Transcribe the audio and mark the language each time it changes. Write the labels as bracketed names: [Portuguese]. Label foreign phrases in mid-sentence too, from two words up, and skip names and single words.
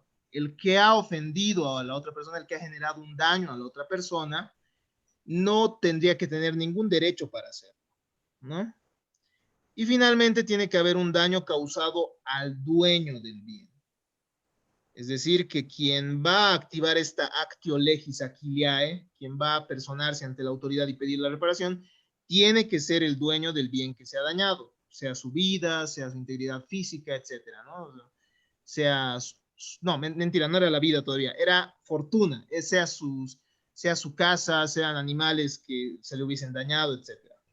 [Spanish] El que ha ofendido a la otra persona, el que ha generado un daño a la otra persona, no tendría que tener ningún derecho para hacerlo, ¿no? Y finalmente tiene que haber un daño causado al dueño del bien. Es decir, que quien va a activar esta [Latin] actio legis aquiliae, [Spanish] quien va a personarse ante la autoridad y pedir la reparación, tiene que ser el dueño del bien que se ha dañado, sea su vida, sea su integridad física, etcétera, ¿no? Sea, no, mentira, no era la vida todavía, era fortuna, sea su casa, sean animales que se le hubiesen dañado, etcétera.